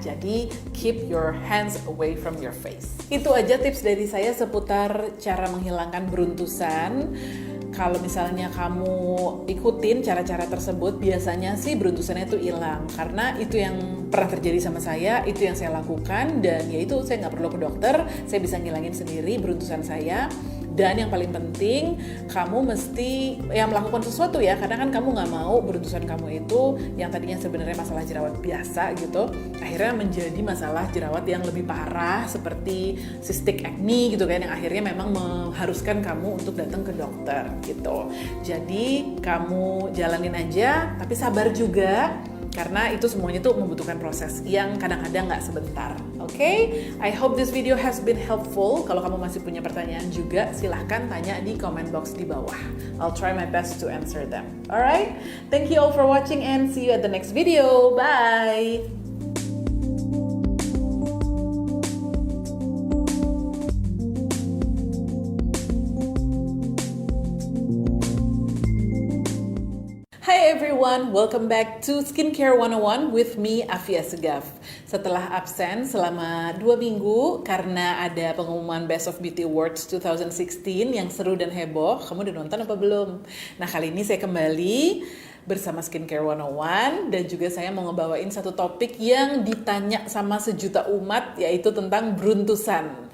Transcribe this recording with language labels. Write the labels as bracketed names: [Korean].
[Indonesian] Jadi [English] keep your hands away from your face. [Indonesian] Itu aja tips dari saya seputar cara menghilangkan beruntusan. Kalau misalnya kamu ikutin cara-cara tersebut, biasanya sih beruntusannya itu hilang. Karena itu yang pernah terjadi sama saya, itu yang saya lakukan, dan ya itu saya nggak perlu ke dokter, saya bisa ngilangin sendiri beruntusan saya. Dan yang paling penting, kamu mesti melakukan sesuatu ya, karena kan kamu nggak mau beruntusan kamu itu yang tadinya sebenarnya masalah jerawat biasa gitu, akhirnya menjadi masalah jerawat yang lebih parah seperti cystic acne gitu kan, yang akhirnya memang mengharuskan kamu untuk datang ke dokter gitu. Jadi kamu jalanin aja, tapi sabar juga. Karena itu semuanya tuh membutuhkan proses yang kadang-kadang nggak sebentar. Oke? [English] I hope this video has been helpful. [Indonesian] Kalau kamu masih punya pertanyaan juga, silahkan tanya di comment box di bawah. [English] I'll try my best to answer them. Alright? Thank you all for watching and see you at the next video. Bye! Hi everyone, welcome back to Skincare 101 with me, Afia Segaf. [Indonesian] Setelah absen selama 2 minggu karena ada pengumuman Best of Beauty Awards 2016 yang seru dan heboh, kamu udah nonton apa belum? Nah kali ini saya kembali bersama Skincare 101 dan juga saya mau ngebawain satu topik yang ditanya sama sejuta umat, yaitu tentang beruntusan.